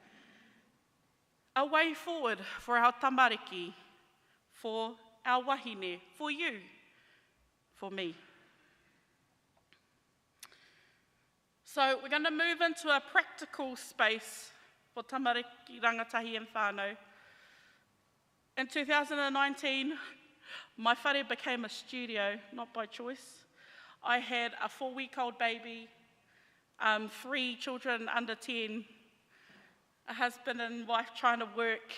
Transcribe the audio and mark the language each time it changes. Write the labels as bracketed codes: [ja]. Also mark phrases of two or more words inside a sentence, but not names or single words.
[en] A way forward for our tamariki, for our wahine, for you, for me. So we're going to move into a practical space for [mi] tamariki, rangatahi [en] and whānau. In 2019, my whare became a studio, not by choice. I had a 4-week-old baby, 3 children under 10, a husband and wife trying to work.